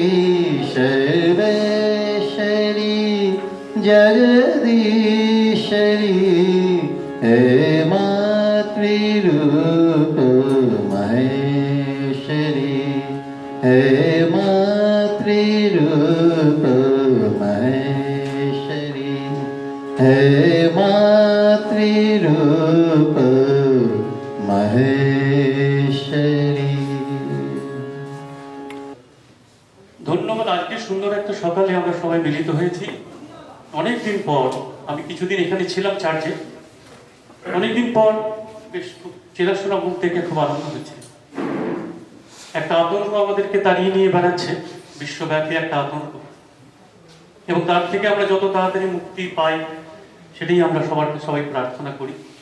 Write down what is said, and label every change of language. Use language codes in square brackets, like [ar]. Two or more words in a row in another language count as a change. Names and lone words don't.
[sa] सर्वेश्वरी जगदीश्वरी हे मातृरूप महेश्वरी हे मातृरूप महेश्वरी हे मातृरूप महेश्वरी। [bn] ধন্যবাদ। আজকে সুন্দর একটা সকালে আমরা সবাই মিলিত হয়েছি। অনেকদিন পর, আমি কিছুদিন এখানে ছিলাম চার্চে, অনেকদিন পর বেশ খুব চেনাশোনা মুখ থেকে খুব আনন্দ হচ্ছে। একটা আতঙ্ক আমাদেরকে তাড়িয়ে নিয়ে বেড়াচ্ছে, বিশ্বব্যাপী একটা আতঙ্ক, এবং তার থেকে আমরা যত তাড়াতাড়ি মুক্তি পাই সেটাই আমরা সবাই প্রার্থনা করি।